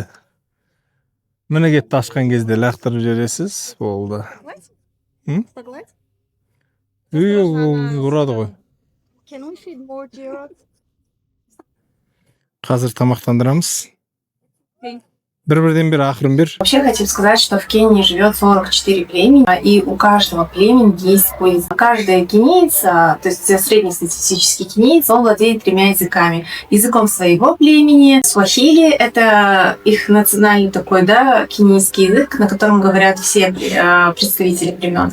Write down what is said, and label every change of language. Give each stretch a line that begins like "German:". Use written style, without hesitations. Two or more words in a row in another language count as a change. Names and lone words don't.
Kazakh: Міне кетті, ашқан кезде лақтырып жібересіз. Болды. Ұрады ғой. Қазір тамақтандырамыз. Бір-бірден бер, ақырын бер.
Russian: Вообще хотим сказать, что в Кении живет 44 племени, и у каждого племени есть свой язык. Каждая кенийца, то есть среднестатистический кенийец, он владеет 3 языками. Языком своего племени. Суахили — это их национальный такой, да, кенийский язык, на котором говорят все представители племен.